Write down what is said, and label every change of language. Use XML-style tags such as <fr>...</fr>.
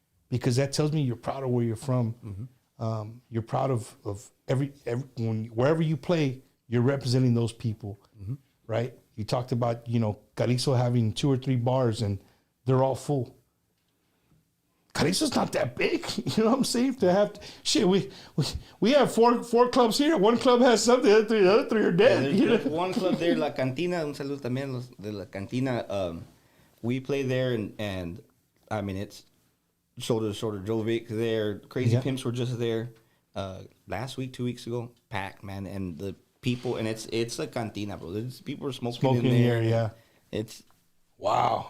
<en>Because that tells me you're proud of where you're from. Mm-hmm. You're proud of wherever you play, you're representing those people, mm-hmm. right? You talked about, you know, Carrizo having 2 or 3 bars and they're all full. Carrizo's not that big, you know what I'm saying? To have shit, we have four clubs here. One club has something, the other 3 are dead. Yeah, there's one club there, La Cantina.</en> <es>Un saludo también los de La Cantina.</es> <en>We play there, and I mean, it's shoulder to shoulder. Jovic there, Crazy Pimps were just there last week, 2 weeks ago. Packed, man, and the people, and it's a cantina, bro. People are smoking in there. Yeah. It's wow.</en>